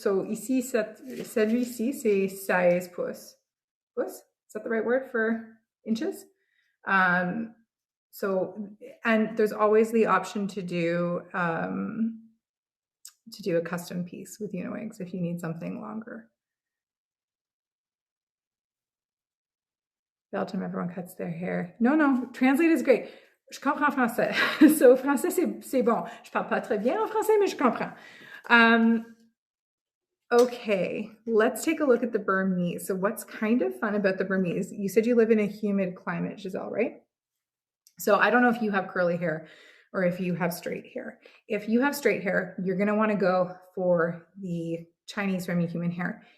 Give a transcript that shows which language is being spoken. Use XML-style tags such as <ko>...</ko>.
<fr>So, ici, celui-ci, c'est 16 pouces. Pouces?</fr> <en>Is that the right word for inches? So, and there's always the option to do a custom piece with Uniwigs if you need something longer. Belgium, everyone cuts their hair. No, translate is great.</en> <fr>Je comprends français.</fr> <en>So,</en> <fr>français, c'est bon. Je parle pas très bien en français, mais je comprends.</fr> <en>Okay, let's take a look at the Burmese. So what's kind of fun about the Burmese, you said you live in a humid climate, Giselle, right? So I don't know if you have curly hair or if you have straight hair. If you have straight hair, you're going to want to go for the Chinese Remy human hair.</en>